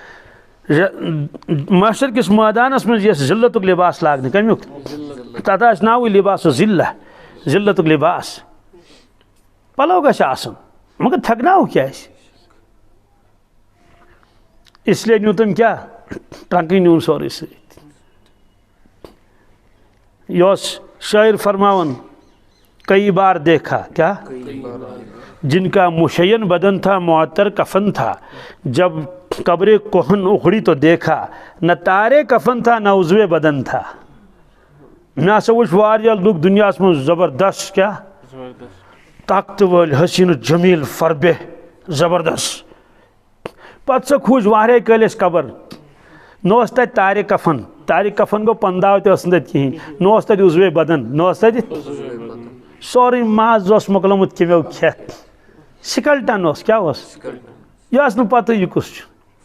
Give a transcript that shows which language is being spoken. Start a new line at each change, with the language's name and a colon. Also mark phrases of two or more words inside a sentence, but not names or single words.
Kashmiri: محشر کِس مٲدانس منٛز یس ذلتُک لباس لاگنہٕ کمیُک تتھ آسہِ ناوٕے لباس ذلتُک لباس پلو گژھِ آسُن مگر تھٮ۪کناوُکھ کیٛازِ
Urdu: اس لیے
Kashmiri: نیوٗ تٔمۍ کیٛاہ ٹرنکٕے نیوٗن سورُے سۭتۍ یہ اوس شاعر فرماون
Urdu: کئی بار دیکھا کیا جن کا مشین بدن تھا معطر کفن تھا جب قبر کوہن اکھڑی تو دیکھا نہ تارے کفن تھا نہ عضو بدن تھا
Kashmiri: مےٚ ہسا وٕچھ واریاہ لُکھ دُنیاہس منٛز زبردست کیٛاہ طاقتہٕ وٲلۍ حسیٖن جمیٖل فربے زبردست پتہٕ سۄ کھوٗج واریاہ کٲلۍ أسۍ قبر نہ اوس تتہِ تارِ کفن گوٚو پنداو تہِ ٲس نہٕ تتہِ کِہیٖنۍ نہ اوس تتہِ عضوے بدن نہ اوس تتہِ سورُے ماز اوس مۄکلومُت کیٚمیو کھٮ۪تھ سِکلٹن اوس کیٛاہ اوس یہِ ٲس نہٕ پتہٕ یہِ کُس چھُ